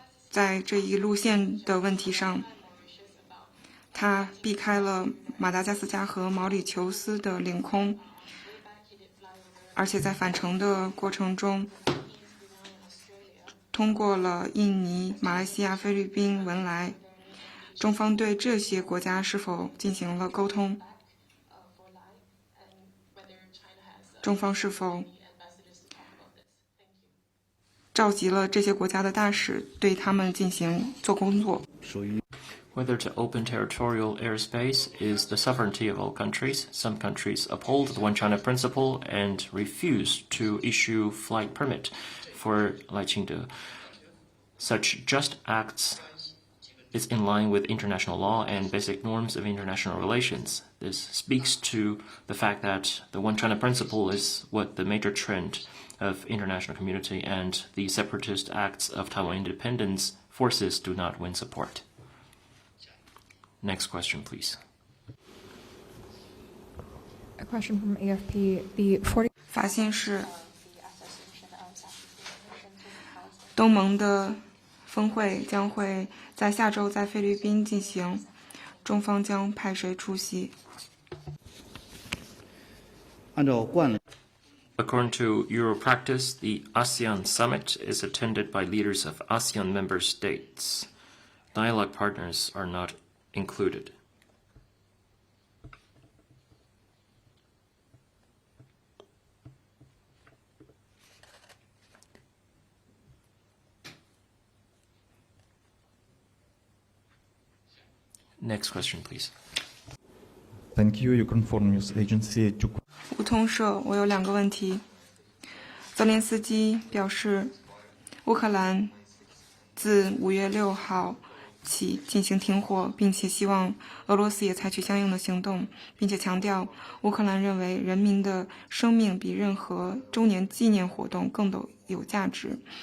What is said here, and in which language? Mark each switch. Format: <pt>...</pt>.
<zh>在这一路线的问题上，他避开了马达加斯加和毛里求斯的领空，而且在返程的过程中，通过了印尼、马来西亚、菲律宾、文莱。中方对这些国家是否进行了沟通？中方是否召集了这些国家的大使，对他们进行做工作？</zh> <en>Whether to open territorial airspace is the sovereignty of all countries. Some countries uphold the One China principle and refuse to issue flight permit for Lai Ching-te. Such just acts is in line with international law and basic norms of international relations. This speaks to the fact that the One China principle is what the major trend of international community, and the separatist acts of Taiwan independence forces do not win support. Next question, please. A question from AFP. The 40</en> <zh>法新社东盟的峰会将会在下周在菲律宾进行，中方将派谁出席？按照惯例，</zh> <en>According to Euro practice, the ASEAN summit is attended by leaders of ASEAN member states. Dialogue partners are not included. Next question, please. Thank you, Ukraine Foreign News Agency.</en> <zh>乌通社，我有2个问题。泽连斯基表示，乌克兰自5月6号起进行停火，并且希望俄罗斯也采取相应的行动，并且强调乌克兰认为人民的生命比任何周年纪念活动更有价值。</zh>